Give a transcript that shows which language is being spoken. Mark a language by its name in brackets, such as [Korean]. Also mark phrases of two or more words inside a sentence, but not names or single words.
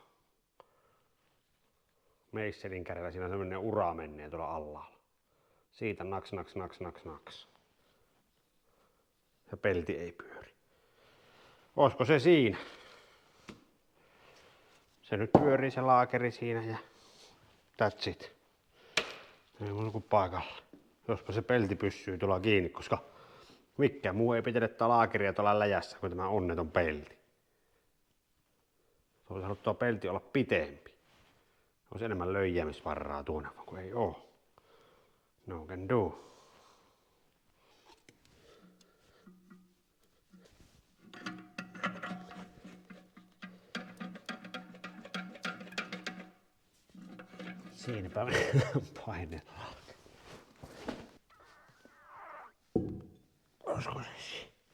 [Finnish] Meisselin kädellä siinä semmonen ura menee tuolla alhaalla. Siitä naks, naks, naks, naks, naks. Ja pelti ei pyöri. Olisiko se siinä? Se nyt pyörii se laakeri siinä ja [English] that's it. [Finnish] Ei muuta kuin paikalla. Jospa se pelti pysyy tuolla kiinni, koska mikään muu ei pitele tää laakeria tuolla läjässä kuin tämä onneton pelti. Olisi halunnut tuo pelti olla pitempi. Olisi enemmän löijäämisvarraa tuona, kun ei oo. [English] No can do. [Finnish] Siinäpä painellaan. Olisiko se siinä?